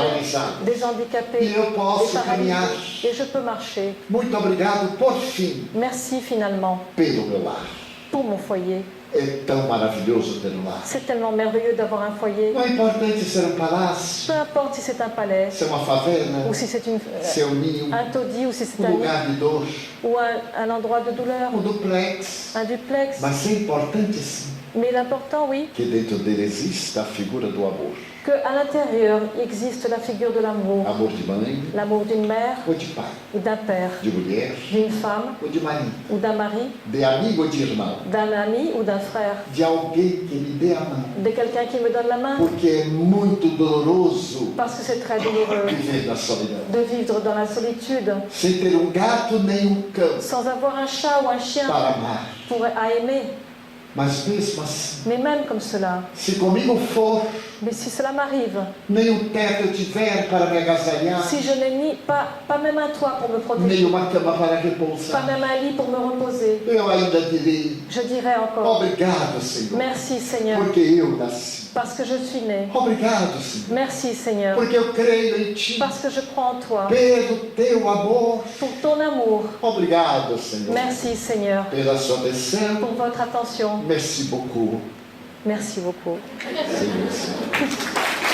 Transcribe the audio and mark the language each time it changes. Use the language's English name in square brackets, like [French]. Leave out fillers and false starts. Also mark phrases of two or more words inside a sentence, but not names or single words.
[Portuguese] paralisados. [French] des handicapés, [Portuguese] E eu posso [French] des [Portuguese] caminhar. [French] paralysés, et je peux marcher. [Portuguese] Muito obrigado, por fim, [French] Merci finalement [Portuguese] pelo meu lar. [French] pour mon foyer. [Portuguese] É tão maravilhoso ter um lar. [French] C'est tellement merveilleux d'avoir un foyer. [Portuguese] Não é importante ser um palácio, [French] Peu importe si c'est un palais, [Portuguese] ser uma favela, [French] ou si c'est [Portuguese] ser um ninho, [French] un taudis, ou si c'est [Portuguese] um lugar de dor, [French] ou un endroit de douleur, [Portuguese] um duplex. [French] un duplex. [Portuguese] Mas é importante sim [French] Mais l'important, oui, [Portuguese] que dentro dele exista a figura do amor. [French] qu'à l'intérieur existe la figure de l'amour. [Portuguese] Amor de mãe [French] L'amour d'une mère [Portuguese] ou de pai, [French] ou d'un père, [Portuguese] de mulher [French] d'une femme [Portuguese] ou de marido, [French] ou d'un mari, [Portuguese] de amigo ou de irmão, [French] d'un ami ou d'un frère, [Portuguese] de alguém que me dê a mão. [French] de quelqu'un qui me donne la main, [Portuguese] Porque é muito doloroso [French] parce que c'est très douloureux [Portuguese] viver na solidão. [French] de vivre dans la solitude, [Portuguese] Sem ter um gato nem um cão [French] sans avoir un chat ou un chien [Portuguese] para amar. [French] à aimer. [Portuguese] Mas mesmo assim, [French] Mais même comme cela, [Portuguese] se comigo for, [French] mais si cela m'arrive, [Portuguese] nem um teto eu tiver para me agasalhar, [French] si je n'ai pas même un toit pour me [Portuguese] nem [French] protéger, [Portuguese] uma cama para [French] pas [Portuguese] repousar, [French] même un lit pour me reposer, [Portuguese] eu ainda direi, [French] je dirais encore, [Portuguese] obrigado, Senhor, [French] merci Seigneur, [Portuguese] porque eu nasci. [French] parce que je suis né. [Portuguese] Obrigado, Senhor, [French] Merci Seigneur, [Portuguese] porque eu creio em Ti, [French] parce que je crois en toi, [Portuguese] pelo Teu amor. [French] pour ton amour. [Portuguese] Obrigado, Senhor, [French] Merci Seigneur, [Portuguese] pela sua atenção. [French] pour votre attention. Merci beaucoup, Merci beaucoup. [Portuguese] Senhor.